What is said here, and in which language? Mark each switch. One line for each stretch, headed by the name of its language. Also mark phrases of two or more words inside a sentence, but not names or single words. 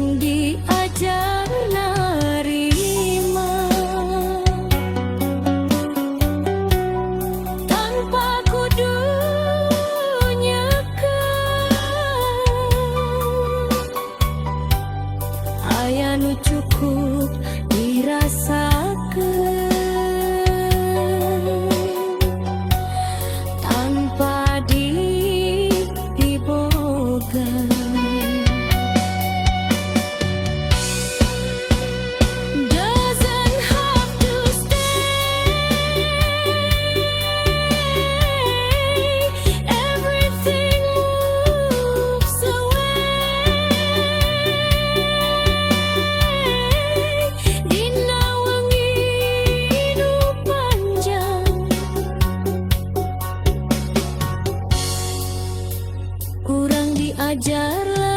Sundanese: diajar narima tanpa kudu nyekar, aya nu cukup dirasakeun tanpa diboga.
English: Doesn't have to stay. Everything moves away.
Sundanese: Dina wengi nu panjang, kurang diajar